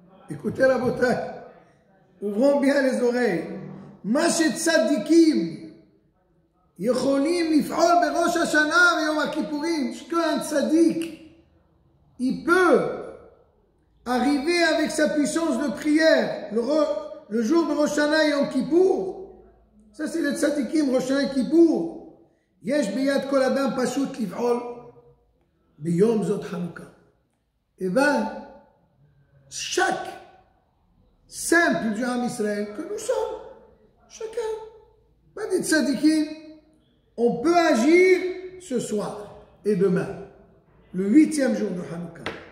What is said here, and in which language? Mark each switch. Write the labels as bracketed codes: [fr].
[fr] écoutez la beauté, ouvrons bien les oreilles, Mashet Tzadikim, [he] יכולים לפעול בראש השנה ויום הכיפורים, [fr] qu'un tzaddik, il peut arriver avec sa puissance de prière le jour de Rosh Hashanah et Yom Kippour. Ça c'est le tzaddikim, Rosh Hashanah et Kippour. [he] יש ביד כל אדם פשוט לפעול ביום זאת חנוכה. [fr] Et bien, chaque simple du Ham Israël que nous sommes, chacun, pas des tzaddikim, on peut agir ce soir et demain, le 8e jour de Hanouka.